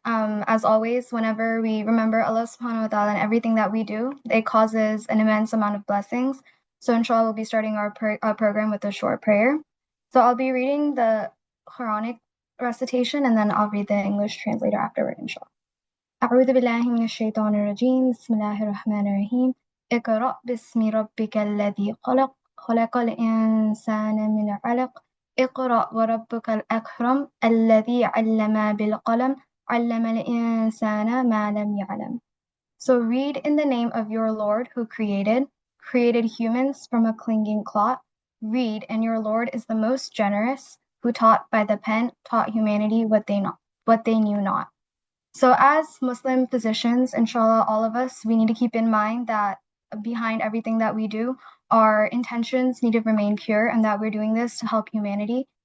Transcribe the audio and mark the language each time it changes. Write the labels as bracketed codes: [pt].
[en] As always, whenever we remember Allah subhanahu wa ta'ala and everything that we do, it causes an immense amount of blessings. So inshallah, we'll be starting our program with a short prayer. So I'll be reading the Quranic recitation and then I'll read the English translator afterward, inshallah. [ar] أعوذ بالله من الشيطان الرجيم بسم الله الرحمن الرحيم اقرأ باسم ربك الذي خلق خلق الإنسان من علق اقرأ وربك الأكرم الذي علم بالقلم علم الإنسان ما لم يعلم. [en] So read in the name of your Lord who created humans from a clinging clot. Read, and your Lord is the most generous, who taught by the pen, taught humanity what they knew not. So, as Muslim physicians, inshallah, all of us, we need to keep in mind that behind everything that we do, our intentions need to remain pure and that we're doing this to help humanity.